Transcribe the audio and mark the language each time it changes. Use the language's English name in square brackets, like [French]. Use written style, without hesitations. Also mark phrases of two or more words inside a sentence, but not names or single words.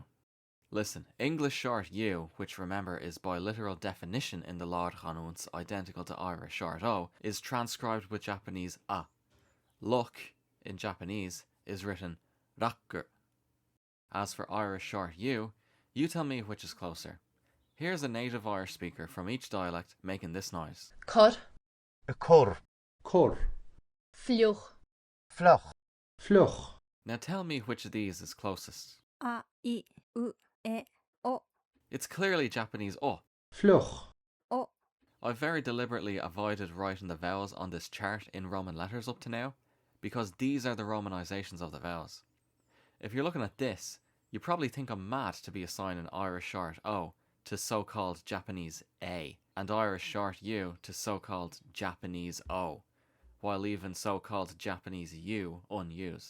[English] Listen, English short U, which remember is by literal definition in the Lord Chanunts identical to Irish short O, is transcribed with Japanese A. Look, in Japanese, is written rakker. As for Irish short U, you tell me which is closer. Here's a native Irish speaker from each dialect making this noise. cor, A cur. Cor. fluch, Floch. Fluch. Now tell me which of these is closest. [Japanese] あいうえ o, [English] It's clearly Japanese o. Fluch. o, I've very deliberately avoided writing the vowels on this chart in Roman letters up to now, because these are the Romanizations of the vowels. If you're looking at this, you probably think I'm mad to be assigning Irish short O to so-called Japanese A, and Irish short U to so-called Japanese O, while leaving so-called Japanese U unused.